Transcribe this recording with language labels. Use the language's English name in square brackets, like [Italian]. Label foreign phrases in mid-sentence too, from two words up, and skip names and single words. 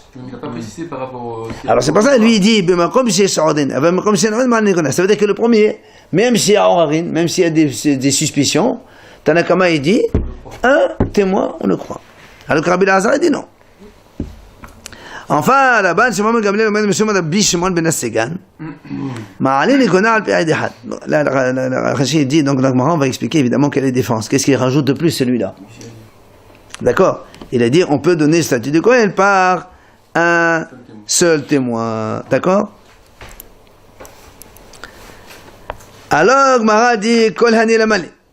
[French] Mais il n'a pas précisé par rapport au... Alors c'est pour ça lui il dit, ça veut dire que le premier, même s'il y a Orarin, même s'il y a des suspicions, Tanakama il dit, un témoin, on le croit. Alors que Rabbi Lazar il dit non. Enfin, là-bas, [Hebrew] Shimon Gamliel אומר משום רבי שמעון בן הסגן, מעלין לקונה על פי עד אחד. [French] Là, Rachid dit, donc on va expliquer évidemment quelle est la défense. Qu'est-ce qu'il rajoute de plus celui-là? D'accord? Il a dit, on peut donner le statut de Kohen par un seul témoin. D'accord? Alors, Gmara dit, [Aramaic] כל הני למה לי.